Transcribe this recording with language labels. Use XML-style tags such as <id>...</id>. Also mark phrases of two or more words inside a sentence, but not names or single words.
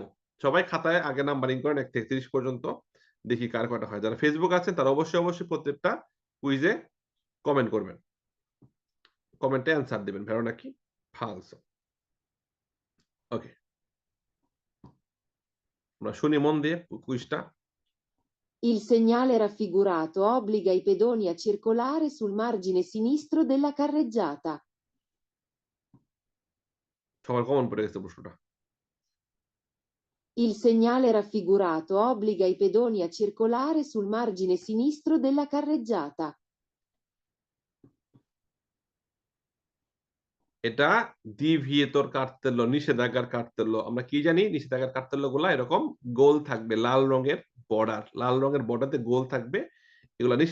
<bn>সবাই খাতায় আগে নাম্বারিং করেন ১ থেকে ৩০ পর্যন্ত। দেখি কার কয়টা হয়। যারা ফেসবুক আছেন তারা অবশ্যই প্রত্যেকটা কুইজে কমেন্ট করবেন। কমেন্টে অ্যান্সার দিবেন। ভেরো নাকি ফালসো। ওকে। আমরা শুনি মন দিয়ে কুইজটা।</bn> <it>Il segnale raffigurato obbliga i pedoni a circolare sul margine sinistro della carreggiata.</it> <bn>সবার কমন পড়ে গেছে প্রশ্নটা।</bn> <it>Il segnale raffigurato obbliga i pedoni a circolare sul margine sinistro della carreggiata.</it> <bn>এটা</bn> <it>divieto cartello,</it> <bn>নিষেধাজ্ঞার কার্তেল্য। আমরা কি জানি নিষেধাজ্ঞার কার্তেল্যগুলা এরকম গোল থাকবে। লাল রঙের বর্ডার। লাল রঙের বর্ডারতে গোল থাকবে।</bn>